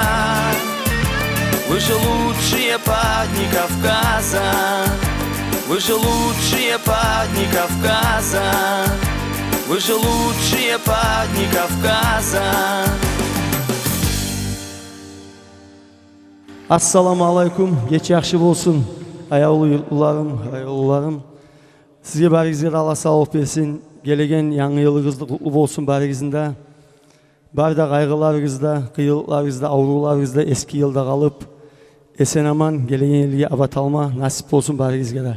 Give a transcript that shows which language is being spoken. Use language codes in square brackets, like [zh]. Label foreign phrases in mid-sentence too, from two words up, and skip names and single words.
[ru] Вы же лучшие парни Кавказа. Вы же лучшие парни Кавказа. Вы же лучшие парни Кавказа. [ar] السلام عليكم, [ky] кеч жакшы болсун. Аяуларым, сизге барыңызга Алла саулык берсин. Келеген жаңы жылыңыз кутлуу болсун барыңызда. Бар да кайгыларыңызда, кыйынчылыктарыңызда, ооруларыңызда эски жылда калып, эсен аман келеген элге абаталма насип болсун барыңызга да.